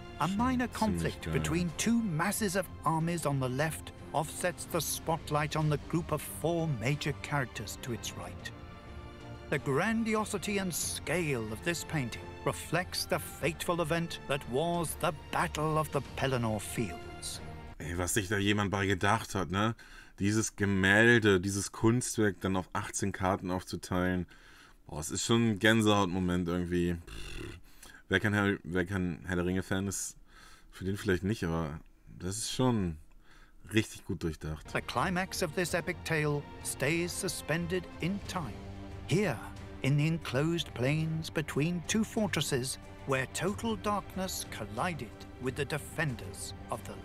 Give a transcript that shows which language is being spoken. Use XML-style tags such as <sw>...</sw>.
<en>A minor conflict between two masses of armies on the left offsets the spotlight on the group of four major characters to its right. The grandiosity and scale of this painting reflects the fateful event that was the Battle of the Pelennor Fields.</en> <de>Ey, was sich da jemand bei gedacht hat, ne? Dieses Gemälde, dieses Kunstwerk dann auf 18 Karten aufzuteilen. Boah, es ist schon ein Gänsehautmoment irgendwie. Wer kein Herr der Ringe-Fan ist, für den vielleicht nicht, aber das ist schon richtig gut durchdacht.</de> <en>The climax of this epic tale stays suspended in time. Here, in the enclosed plains between two fortresses, where total darkness collided with the defenders of the</en>